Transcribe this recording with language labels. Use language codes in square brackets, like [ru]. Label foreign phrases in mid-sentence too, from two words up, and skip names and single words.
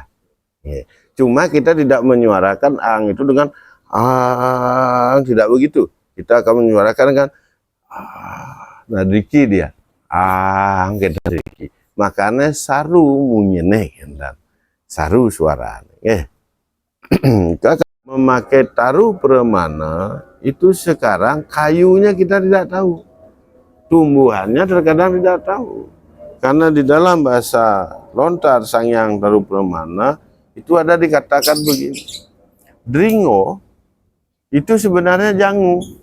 [id] Cuma kita tidak menyuarakan ang itu dengan ang, tidak begitu. Kita akan menyuarakan dengan nadriki dia. Ang kita nadriki. Makanya [ban] saru munyene [id] dan saru suara. Memakai taru permana itu sekarang kayunya kita tidak tahu. Tumbuhannya terkadang tidak tahu. Karena di dalam bahasa lontar Sangyang Taru Permana itu ada dikatakan begini. Dringo itu sebenarnya jangu.